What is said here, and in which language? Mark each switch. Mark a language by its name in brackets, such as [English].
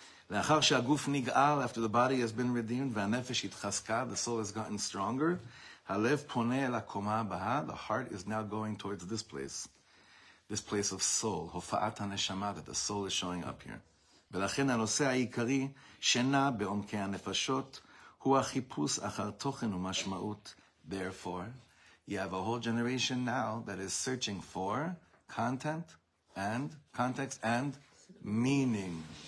[Hebrew] לאחר שהגוף נגאל, [English] after the body has been redeemed, [Hebrew] והנפש התחזקה, [English] the soul has gotten stronger, [Hebrew] הלב פונה אל הקומה הבאה, [English] the heart is now going towards this place of soul, [Hebrew] הופעת הנשמה, [English] that the soul is showing up here. [Hebrew] ולכן הנושא העיקרי שנע בעומקי הנפשות, הוא החיפוש אחר תוכן ומשמעות. [English] Therefore, you have a whole generation now that is searching for context and meaning.